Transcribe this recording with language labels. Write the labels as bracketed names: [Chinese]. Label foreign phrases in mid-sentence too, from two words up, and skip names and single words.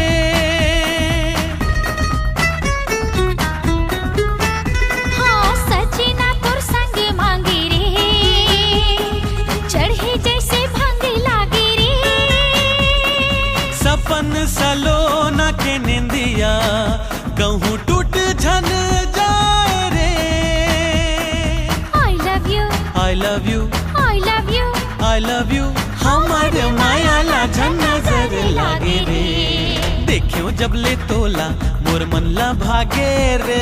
[Chhattisgarhi] हाँ सजना तोर संग मांगे रे चढ़े जैसे मांगे लागे रे सपन सलोना के निंदिया कहूँ टूट झन जाए रे [English] I love you I love you I love you I love you [Chhattisgarhi] हमार माया ला झन नजर लागे रे देखियो जब ले तोला मोर मन ला भागे रे